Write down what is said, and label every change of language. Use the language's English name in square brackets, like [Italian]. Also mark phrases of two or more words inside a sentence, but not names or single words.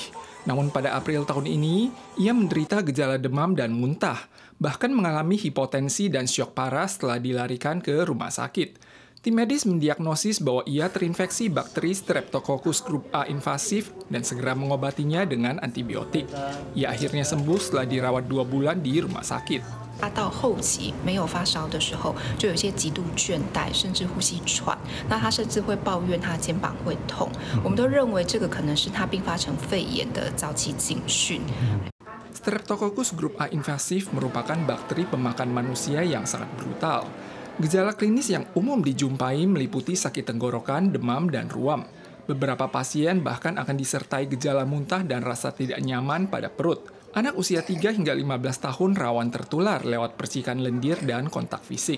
[Indonesian] Namun pada April tahun ini, ia menderita gejala demam dan muntah, bahkan mengalami hipotensi dan syok parah setelah dilarikan ke rumah sakit. Tim medis mendiagnosis bahwa ia terinfeksi bakteri Streptococcus Group A invasif dan segera mengobatinya dengan antibiotik. Ia akhirnya sembuh setelah dirawat 2 bulan di rumah sakit. [Chinese] 他到后期没有发烧的时候，就有一些极度倦怠，甚至呼吸喘。那他甚至会抱怨他肩膀会痛。我们都认为这个可能是他并发成肺炎的早期警讯。 [Indonesian] Streptococcus Group A invasif merupakan bakteri pemakan manusia yang sangat brutal. Gejala klinis yang umum dijumpai meliputi sakit tenggorokan, demam, dan ruam. Beberapa pasien bahkan akan disertai gejala muntah dan rasa tidak nyaman pada perut. Anak usia 3 hingga 15 tahun rawan tertular lewat percikan lendir dan kontak fisik.